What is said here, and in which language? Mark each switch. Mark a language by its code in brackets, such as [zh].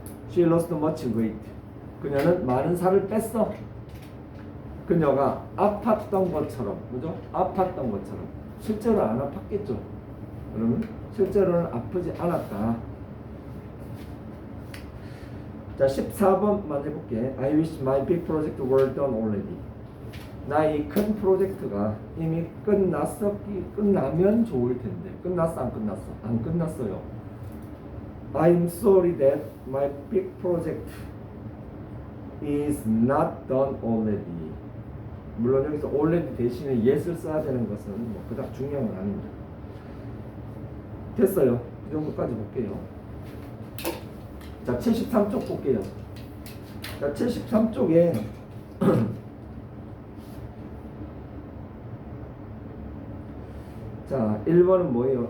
[en] She lost much weight. [ko] 그녀는 많은 살을 뺐어. 그녀가 아팠던 것처럼, 그죠? 아팠던 것처럼. 실제로 안 아팠겠죠. 그러면 실제로는 아프지 않았다. 자, 14번만 해볼게. [en] I wish my big project were done already. [ko] 나의 큰 프로젝트가 이미 끝나면 좋을 텐데. 끝났어, 안 끝났어? 안 끝났어요. [en] I'm sorry that my big project is not done already. [ko] 물론 여기서 already 대신에 yes를 써야 되는 것은 뭐 그닥 중요한 건 아닙니다. 됐어요. 이 정도까지 볼게요. 자, 73쪽 볼게요. 자, 73쪽에 자, 1번은 뭐예요?